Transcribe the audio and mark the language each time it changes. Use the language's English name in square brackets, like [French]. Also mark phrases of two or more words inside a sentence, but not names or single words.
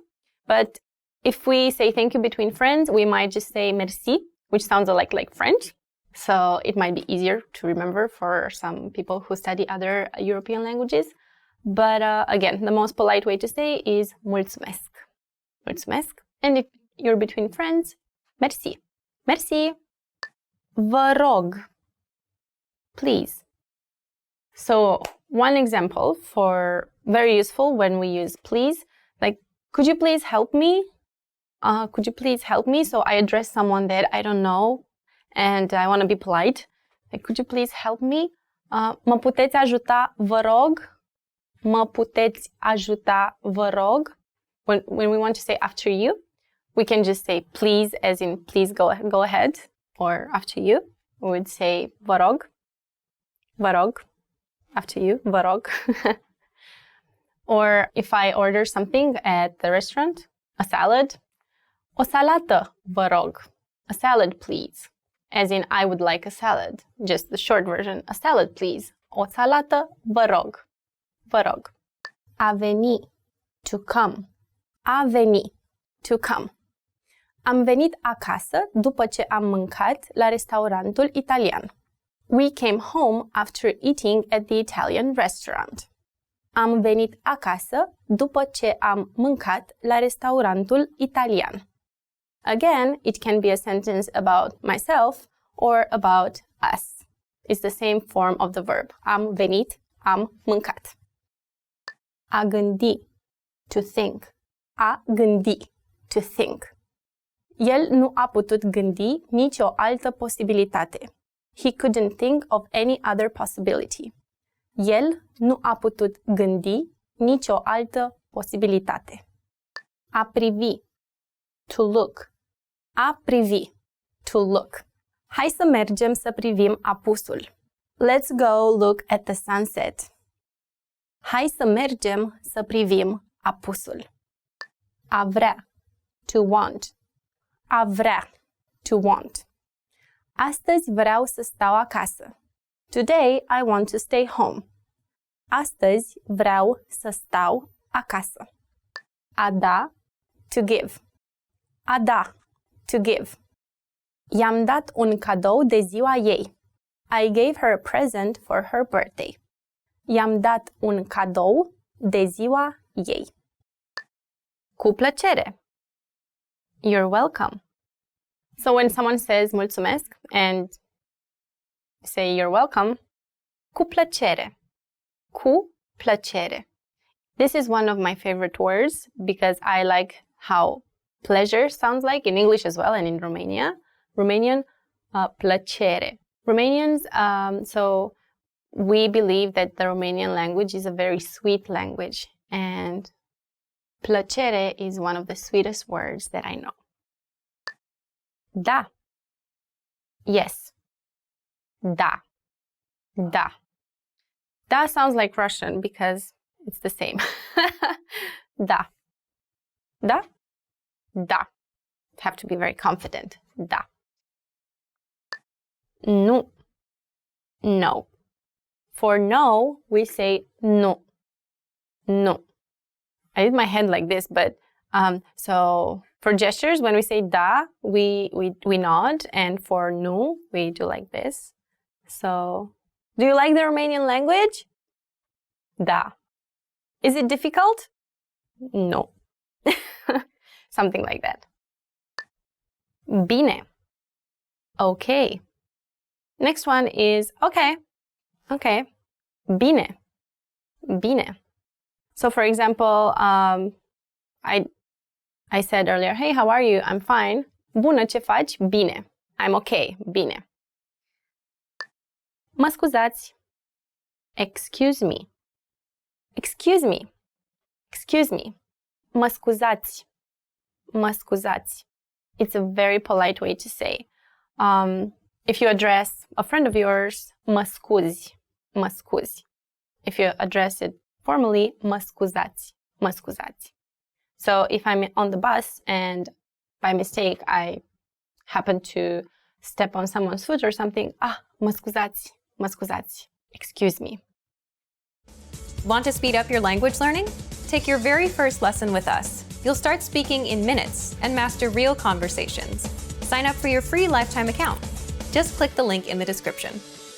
[English] But if we say thank you between friends, we might just say merci, which sounds like French. So it might be easier to remember for some people who study other European languages. But again, the most polite way to say is mulțumesc. [Romanian] Mulțumesc. [English] And if you're between friends, [Romanian] merci. Merci. Vă rog. [English] Please. So one example for very useful when we use please, like, could you please help me? Could you please help me? So I address someone that I don't know and I want to be polite. Like, could you please help me? [Romanian] Mă puteți ajuta, vă rog? Mă puteți ajuta, vă rog? [English] When we want to say after you, we can just say please, as in please go ahead, or after you. We would say [Romanian] vă rog. Vă rog. [English] After you, [Romanian] vă rog. [English] Or if I order something at the restaurant, a salad, [Romanian] o salată, vă rog. [English] A salad, please. As in, I would like a salad. Just the short version, a salad, please. [Romanian] O salată, vă rog. Vă rog. A veni, [English] to come. [Romanian] A veni, [English] to come. [Romanian] Am venit acasă după ce am mâncat la restaurantul italian. [English] We came home after eating at the Italian restaurant. [Romanian] Am venit acasă după ce am mâncat la restaurantul italian. [English] Again, it can be a sentence about myself or about us. It's the same form of the verb. [Romanian] Am venit, am mâncat. A gândi, [English] to think. [Romanian] A gândi, [English] to think. [Romanian] El nu a putut gândi nicio altă posibilitate. [English] He couldn't think of any other possibility. [Romanian] El nu a putut gândi nicio altă posibilitate. A privi, [English] to look. [Romanian] A privi, [English] to look. [Romanian] Hai să mergem să privim apusul. [English] Let's go look at the sunset. [Romanian] Hai să mergem să privim apusul. A vrea, [English] to want. [Romanian] A vrea, [English] to want. [Romanian] Astăzi vreau să stau acasă. [English] Today I want to stay home. [Romanian] Astăzi vreau să stau acasă. A da, [English] to give. [Romanian] A da, [English] to give. [Romanian] I-am dat un cadou de ziua ei. [English] I gave her a present for her birthday. [Romanian] I-am dat un cadou de ziua ei. Cu plăcere. [English] You're welcome. So when someone says mulțumesc and say you're welcome, [Romanian] cu plăcere. Cu plăcere. [English] This is one of my favorite words because I like how pleasure sounds like in English as well and in Romanian, plăcere. Romanians, so we believe that the Romanian language is a very sweet language and plăcere is one of the sweetest words that I know. [Romanian] Da. Yes. Da. Da. [English] Da sounds like Russian because it's the same. [Romanian] Da. Da. Da. [English] Have to be very confident. [Romanian] Da. Nu. [English] No. For no, we say nu. [Romanian] Nu. [English] I did my hand like this, but so for gestures, when we say da, we nod, and for nu, we do like this. So, do you like the Romanian language? Da. Is it difficult? No. Something like that. [Romanian] Bine. Okay. [English] Next one is okay. Okay. [Romanian] Bine. Bine. [English] So for example, I said earlier, hey, how are you? I'm fine. [Romanian] Bună, ce faci? Bine. [English] I'm okay. [Romanian] Bine. Mă scuzați. [English] Excuse me. Excuse me. Excuse me. [Romanian] Mă scuzați. Mă scuzați. [English] It's a very polite way to say. If you address a friend of yours, [Romanian] mă scuzi, mă scuzi. [English] If you address it formally, [Romanian] mă scuzați, mă scuzați. [English] So if I'm on the bus and by mistake I happen to step on someone's foot or something, [Romanian] mă scuzați, mă scuzați, [English] excuse me. Want to speed up your language learning? Take your very first lesson with us. You'll start speaking in minutes and master real conversations. Sign up for your free lifetime account. Just click the link in the description.